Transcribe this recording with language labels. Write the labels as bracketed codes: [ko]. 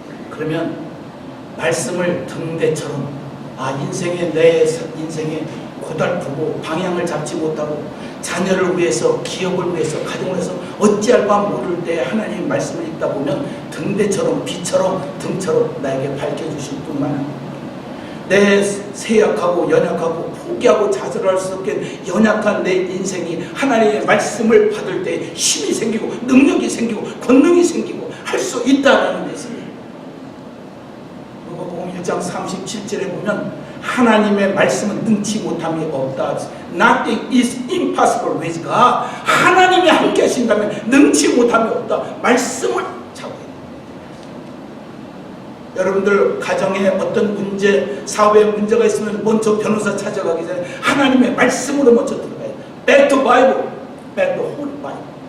[ko] 그러면 말씀을 등대처럼 내 인생에 고달프고 방향을 잡지 못하고 자녀를 위해서, 기업을 위해서, 가정을 위해서 어찌할 바 모를 때 하나님의 말씀을 읽다 보면 등대처럼, 비처럼, 등처럼 나에게 밝혀주실 뿐만 아니라 내 쇠약하고 연약하고 포기하고 좌절할 수 없게 연약한 내 인생이 하나님의 말씀을 받을 때 힘이 생기고 능력이 생기고 권능이 생기고 할 수 있다라는 것입니다. 누가복음 1장 37절에 보면 하나님의 말씀은 능치 못함이 없다. [en] Nothing is impossible with God. [ko] 하나님이 함께 하신다면 능치 못함이 없다. 말씀을 잡아야 돼요. 여러분들 가정에 어떤 문제, 사회에 문제가 있으면 먼저 변호사 찾아가기 전에 하나님의 말씀으로 먼저 들어가야 돼요. [en] Back to Bible, back to Holy Bible.